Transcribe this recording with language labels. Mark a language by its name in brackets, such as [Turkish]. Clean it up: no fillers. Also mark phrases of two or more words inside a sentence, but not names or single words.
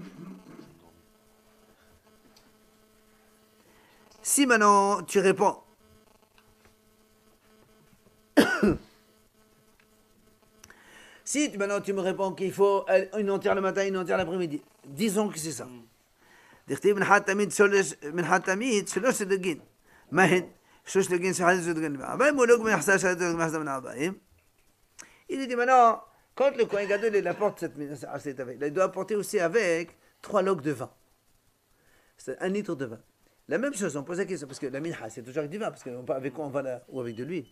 [French] Si maintenant tu réponds, si maintenant tu me réponds qu'il faut une entière le matin, une entière l'après-midi, disons que c'est ça. [Hebrew] דכתיב מנחת תמיד שלוש דגין. מהן? [French] Il lui dit maintenant, quand le Kohen Gadol il apporte cette il doit apporter aussi avec 3 logs de vin. C'est 1 litre de vin. La même chose, on pose la question, parce que la minha, c'est toujours avec du vin, parce qu'avec quoi on va là, ou avec de l'huile.